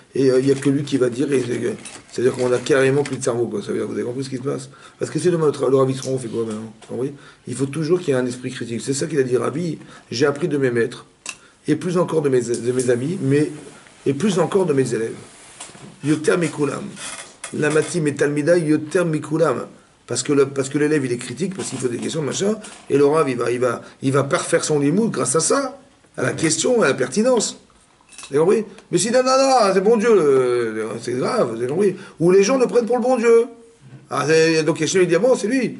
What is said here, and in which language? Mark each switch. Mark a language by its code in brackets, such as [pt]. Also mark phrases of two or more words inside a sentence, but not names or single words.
[fr] Et il n'y a que lui qui va dire, c'est-à-dire qu'on a carrément plus de cerveau, quoi. Ça veut dire, vous avez compris ce qui se passe? Parce que si demain le Ravi sera, on fait quoi maintenant? Vous compris? Il faut toujours qu'il y ait un esprit critique. C'est ça qu'il a dit, Ravi. J'ai appris de mes maîtres, et plus encore de mes amis, et plus encore de mes élèves. [he] יותר מכולם. למדתי מתלמידי יותר מכולם. [fr] Parce que l'élève il est critique, parce qu'il pose des questions, machin, et le Rav il va parfaire son limoud grâce à ça, à la question, à la pertinence. Vous avez compris? Mais si non, c'est bon Dieu, c'est grave, vous avez compris? Ou les gens le prennent pour le bon Dieu. Donc Hachem il dit bon, c'est lui.